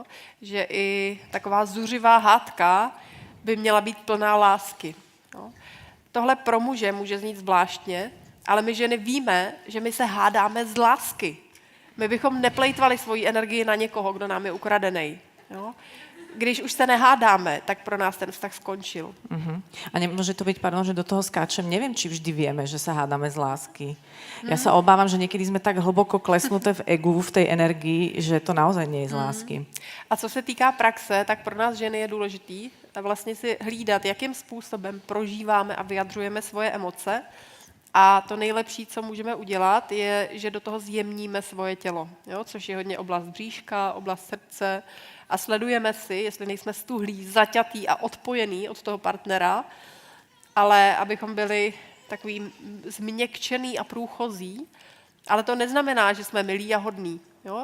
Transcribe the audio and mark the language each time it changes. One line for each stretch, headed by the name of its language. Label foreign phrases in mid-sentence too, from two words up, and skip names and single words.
Czech: Že i taková zuřivá hádka by měla být plná lásky. Jo? Tohle pro muže může znít zvláštně, ale my ženy víme, že my se hádáme z lásky. My bychom neplejtvali svoji energii na někoho, kdo nám je ukradený. Jo? Když už se nehádáme, tak pro nás ten vztah skončil.
Slovak: A nemôže to byť, pardon, že do toho skáčem, neviem, či vždy vieme, že sa hádame z lásky. Ja sa obávam, že niekedy sme tak hlboko klesnuté v egu, v tej energii, že to naozaj nie je z lásky.
Czech: A co se týká praxe, tak pro nás ženy je důležitý vlastně si hlídat, jakým způsobem prožíváme a vyjadřujeme svoje emoce. A to nejlepší, co můžeme udělat, je, že do toho zjemníme svoje tělo, jo? Což je hodně oblast bříška, oblast srdce a sledujeme si, jestli nejsme stuhlí, zaťatý a odpojený od toho partnera, ale abychom byli takový změkčený a průchozí, ale to neznamená, že jsme milí a hodní, jo?